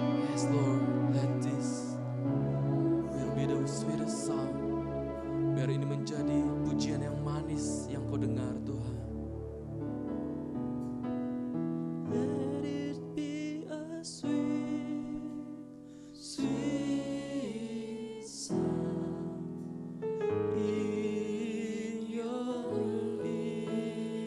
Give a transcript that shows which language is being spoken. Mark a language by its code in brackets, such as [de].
[en] Yes, Lord, let this will be the sweetest sound. [id] Biar ini menjadi pujian yang manis yang kau dengar, Tuhan. [en] Let it be a sweet, sweet sound in your ear.